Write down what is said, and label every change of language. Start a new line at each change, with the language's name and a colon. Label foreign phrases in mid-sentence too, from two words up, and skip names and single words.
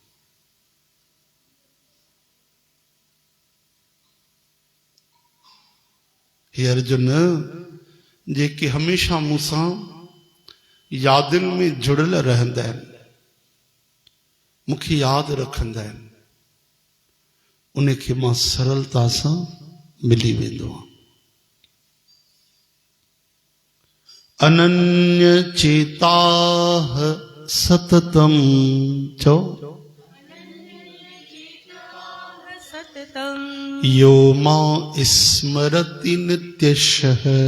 Sindhi: हे अर्जुन, जेके हमेशा मूंसां यादिन में जुड़ियल रहंदा आहिनि, मूंखे यादि रखंदा आहिनि, उनखे मां सरलता सां मिली वेंदो आहियां।
Sanskrit: अनन्य चेताः सततम चो यो मां स्मरति नित्यशः।